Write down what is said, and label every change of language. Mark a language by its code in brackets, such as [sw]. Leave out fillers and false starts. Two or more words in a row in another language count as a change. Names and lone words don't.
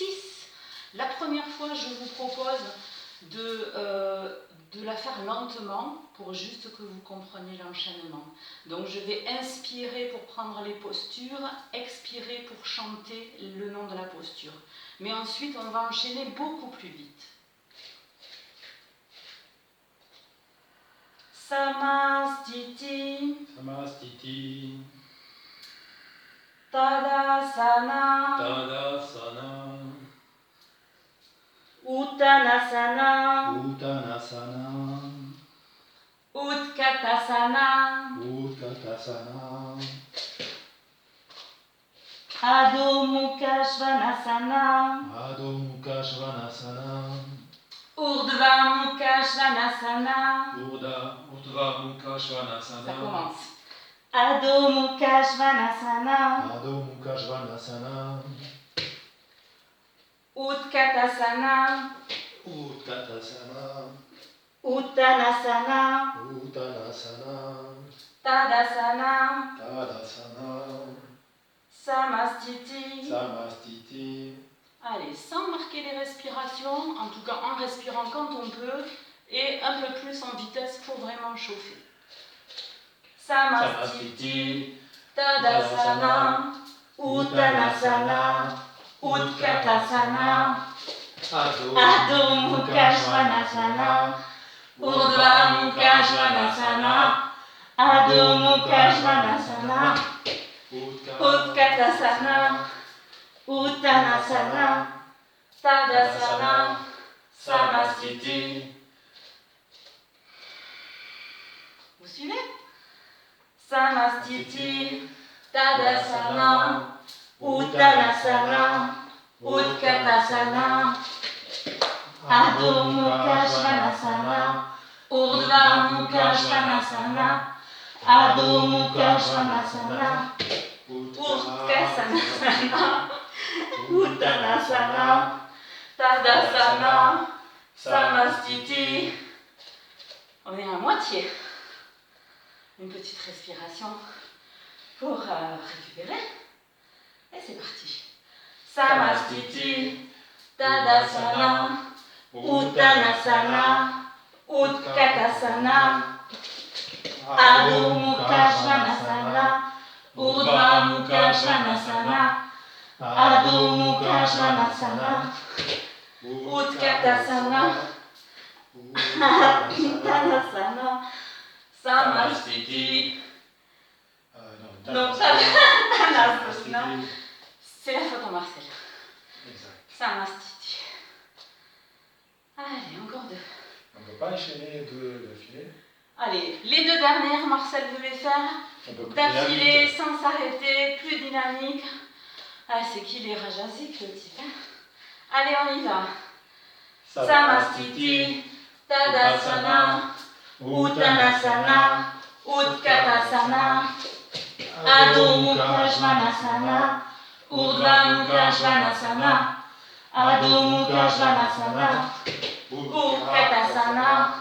[fr] La première fois, je vous propose de la faire lentement pour juste que vous compreniez l'enchaînement. Donc je vais inspirer pour prendre les postures, expirer pour chanter le nom de la posture. Mais ensuite, on va enchaîner beaucoup plus vite. [sa] Samastiti, Samastiti, Tadasana, Tadasana, Uttanasana, Uttanasana, Utkatasana, Utkatasana, Adho Mukha Svanasana, Adho Mukha Svanasana, Urdhva Mukha Svanasana. Urdhva Mukha Svanasana. [fr] Ça commence. [sa] Adho Mukha Svanasana, Adho Mukha Svanasana, Utkatasana, Utkatasana, Uttanasana, Uttanasana, Tadasana, Tadasana, Samastiti. Samastiti. [fr] Allez, sans marquer les respirations, en tout cas en respirant quand on peut, et un peu plus en vitesse pour vraiment chauffer. [sa] Samastiti, Tadasana, Uttanasana, Utkatasana, Adho Mukha Svanasana, Urdhva Mukha Svanasana, Adho Mukha Svanasana, Utkatasana, Uttanasana, Tadasana, Samastiti. [fr] Vous suivez? [sa] Samastiti, Tadasana, Uttanasana, Utkatasana, Adho Mukha Svanasana, Urdhva Mukha Svanasana, Adho Mukha Svanasana, Utkatasana, Uttanasana, Tadasana, Samastiti. [fr] On est à moitié. Une petite respiration pour récupérer. Et c'est parti. [sa] Samastiti, Tadasana, Uttanasana, Utkatasana, Adho Mukha Svanasana, Urdhva Mukha Svanasana, Adho Mukha Svanasana, Utkatasana, Uttanasana, Samastiti. [fr] Non, Tadasana. C'est la faute en Marcel. Exact. Samastiti. Allez, encore deux. On ne peut pas enchaîner deux d'affilée. Allez, les deux dernières, Marcel veut les faire On peut plus d'affilée, dynamique. sans s'arrêter, plus dynamique. Ah, c'est qu'il est rajasique, le type. Hein. Allez, on y va. [sa] Samastiti, Tadasana, Uttanasana, Utkatasana, Adho Mukha Svanasana, Urdhva Mukha Svanasana, Adho Mukha Svanasana, Utkatasana,